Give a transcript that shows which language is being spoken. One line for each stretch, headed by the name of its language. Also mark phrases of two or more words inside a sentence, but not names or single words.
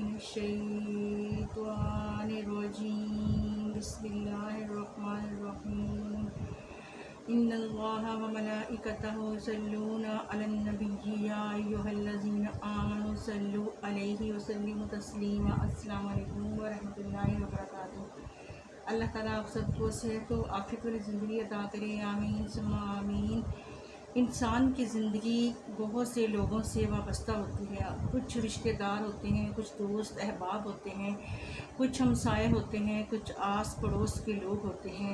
Arabic: من الشيطان الرجيم بسم الله الرحمن الرحيم إن الله وملائكته يصلون على النبي يا أيها الذين آمنوا صلوا عليه وسلموا تسليما. السلام عليكم ورحمة الله وبركاته.
Urdu: اللہ تعالیٰ آپ سب کو صحت و عافیت والی زندگی عطا کرے,
Arabic: آمين ثم آمين.
Urdu: انسان کی زندگی بہت سے لوگوں سے وابستہ ہوتی ہے. کچھ رشتہ دار ہوتے ہیں، کچھ دوست احباب ہوتے ہیں، کچھ ہمسائے ہوتے ہیں، کچھ آس پڑوس کے لوگ ہوتے ہیں.